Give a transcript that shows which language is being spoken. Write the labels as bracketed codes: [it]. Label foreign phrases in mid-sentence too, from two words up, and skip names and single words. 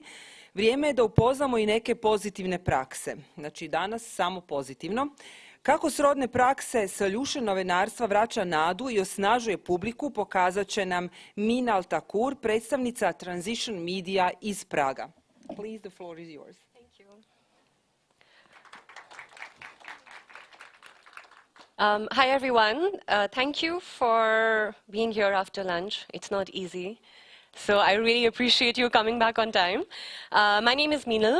[hr] Vrijeme je da upoznamo i neke pozitivne prakse. Znači danas samo pozitivno. Kako srodne prakse solution novinarstva vraća nadu i osnažuje publiku, pokazat će nam Minal Takur, predstavnica Transition Media iz Praga. [en] Please, the floor is yours. Hi, everyone. Thank you for being here after lunch. It's not easy. So I really appreciate you coming back on time. My name is Minal.